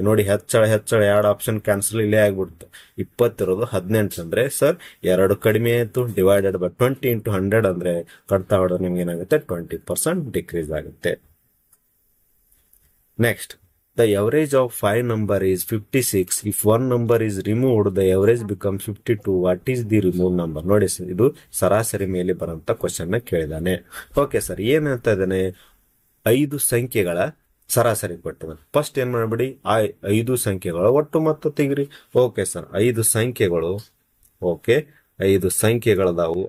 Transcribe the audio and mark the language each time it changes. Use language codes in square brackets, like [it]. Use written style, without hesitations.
[kn] ನೋಡಿ ಹೆಚ್ಚಳ 2 option cancel ಇಲ್ಲೇ ಆಗ್ಬಿಡುತ್ತೆ. 20 ಇರೋದು 18 ಅಂದ್ರೆ ಸರ್ 2 ಕಡಿಮೆ ಆಯ್ತು. [en] divided by [kn] 20 × 100 ಅಂದ್ರೆ ಕಡ್ತಾ ಹೊಡೆದ್ರೆ ನಿಮ್ಗೆ ಏನಾಗುತ್ತೆ? 20% ಡಿಕ್ರೀಸ್ ಆಗುತ್ತೆ. [en] Next, the average of 5 number is 56. If one number is removed, the average becomes 52. What is the removed number? [kn] ನೋಡಿ ಸರ್, ಇದು ಸರಾಸರಿ ಮೇಲೆ ಬರಂತ ಕ್ವಶನ್ ಕೇಳಿದಾನೆ. ಓಕೆ ಸರ್, ಏನಂತ ಇದ್ದಾನೆ? 5 ಸಂಖ್ಯೆಗಳ ಸರಾಸರಿ ಕೊಟ್ಟಿದ್ದಾನೆ. ಫಸ್ಟ್ ಏನ್ ಮಾಡ್ಬಿಡಿ, ಆ 5 ಸಂಖ್ಯೆಗಳ ಒಟ್ಟು ಮೊತ್ತ ತೆಗಿರಿ. ಓಕೆ ಸರ್, 5 ಸಂಖ್ಯೆಗಳು, ಓಕೆ 5 ಸಂಖ್ಯೆಗಳದಾವು.